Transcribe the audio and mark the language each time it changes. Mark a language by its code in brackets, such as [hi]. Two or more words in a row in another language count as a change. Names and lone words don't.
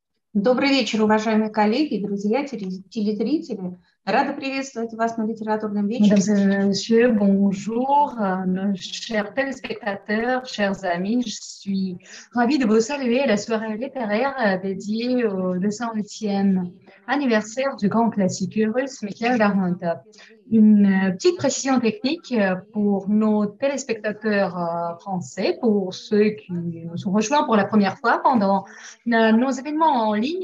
[ru] Добрый вечер, уважаемые коллеги, друзья, телезрители. Рада приветствовать вас на литературном вечере. [fr] Mesdames et messieurs, bonjour, nos chers téléspectateurs, chers amis. Je suis ravie de vous saluer à la soirée littéraire dédiée au 208e anniversaire du grand classique russe Mikhail Lermontov. Une petite précision technique pour nos téléspectateurs français, pour ceux qui nous ont rejoints pour la première fois pendant nos événements en ligne.